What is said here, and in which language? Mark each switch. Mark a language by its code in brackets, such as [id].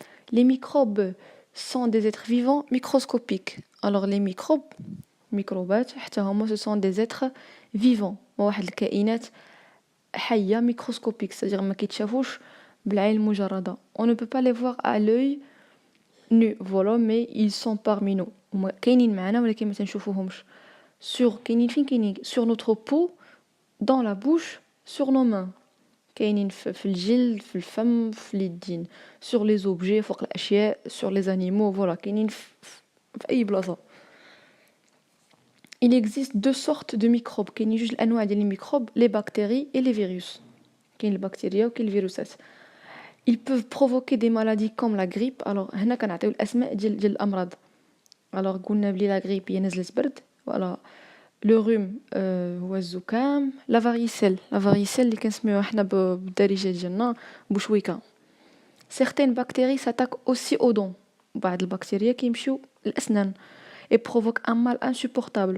[fr] les microbes sont des êtres vivants microscopiques. alors les microbes حتى هما ce sont des êtres vivants, [ar] واحد الكائنات حية [fr] microscopique, c'est-à-dire [ar] ما كيتشافوش بالعين المجردة. [fr] on ne peut pas les voir à l'œil nu, voilà, mais ils sont parmi nous. [ar] هما كاينين معنا ولكن ما تنشوفوهمش. كاينين فين كاينين [fr] sur notre peau, dans la bouche, sur nos mains. [ar] كاينين في الجلد, في الفم, في اليدين, [fr] sur les objets, [ar] فوق الأشياء, [fr] sur les animaux, [ar] voilà, كاينين في أي بلاصة. [fr] il existe deux sortes de microbes. [ar] كاينين جوج الأنواع ديال الميكروب, [fr] les bactéries et les virus. [ar] كاين البكتيريا وكاين الفيروسات. [fr] ils peuvent provoquer des maladies comme la grippe. [ar] alors هنا كنعطيو الأسماء ديال الأمراض. alors قلنا بلي la grippe هي نزلة برد, voilà. le rhume هو الزكام. la varicelle اللي كنسميوها حنا بالدارجة ديالنا بوشويكة. [fr] certaines bactéries s'attaquent aussi aux dents. [ar] بعض البكتيريا كيمشيو الأسنان [fr] et provoque un mal insupportable.